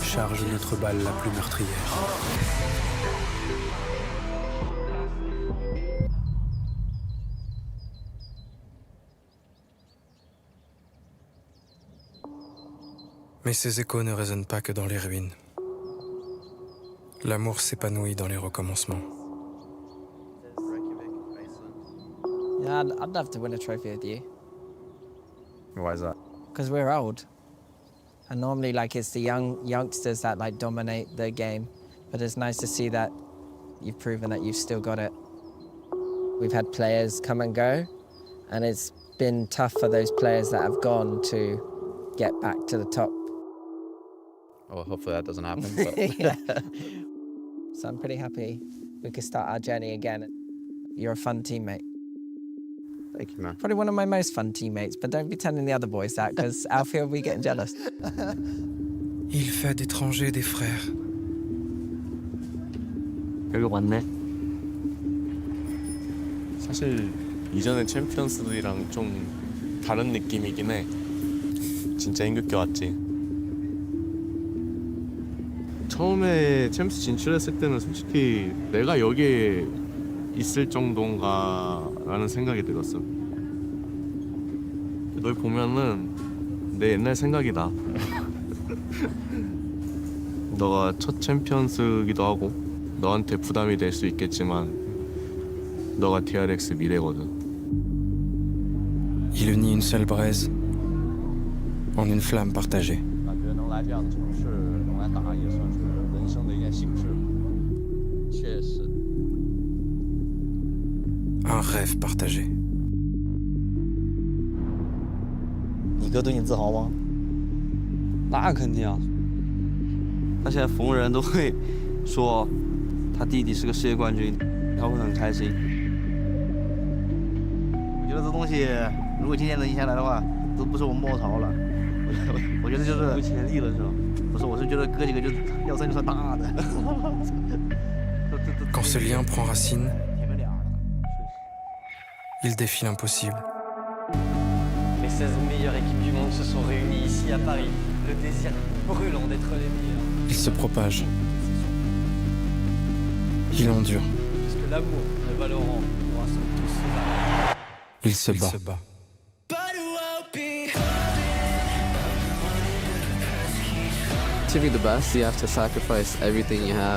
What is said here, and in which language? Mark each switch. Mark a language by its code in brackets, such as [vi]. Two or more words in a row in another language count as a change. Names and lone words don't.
[fr] charge notre balle la plus meurtrière. Mais ces échos ne résonnent pas que dans les ruines. L'amour s'épanouit dans les recommencements. [en] Yeah, I'd love to win a trophy with you. Why is that? Because we're old. And normally, like, it's the youngsters that, like, dominate the game. But it's nice to see that you've proven that you've still got it. We've had players come and go, and it's been tough for those players that have gone to get back to the top. Well, hopefully that doesn't happen. But Yeah. So I'm pretty happy we could start our journey again. You're a fun teammate. Thank you, man. Probably one of my most fun teammates, but don't be telling the other boys that, because Alfie will be getting jealous. [fr] Il fait d'étrangers des frères. [ko] 여기 왔네. 사실 이전의 챔피언스들이랑 좀 다른 느낌이긴 해. 진짜 힘겹게 왔지. 처음에 챔스 진출했을 때는 솔직히 내가 여기에 있을 정도인가라는 생각이 들었어. 널 보면은 내 옛날 생각이 나. 너가 첫 챔피언스기도 하고 너한테 부담이 될 수 있겠지만 너가 DRX 미래거든. [fr] Il unit une seule braise en une flamme partagée. [zh] 感觉能来这样的城市，能来打也算是人生的一件幸事。确实。 [fr] Un rêve partagé. [zh] 你哥对你自豪吗？那肯定啊！他现在逢人都会说他弟弟是个世界冠军，他会很开心。我觉得这东西，如果今天能赢下来的话，都不是我们末朝了。我觉得就是有潜力了是吧？不是，我是觉得哥几个就是要算就算大的。 [fr] Quand ce lien prend racine, il défie l'impossible. Les 16 meilleures équipes du monde se sont réunies ici à Paris. Le désir brûlant d'être les meilleurs. Il se propage. Il endure. Puisque l'amour de Valorant nous rassemble tous. Il se bat. [en] To be the best, you have to sacrifice everything you have.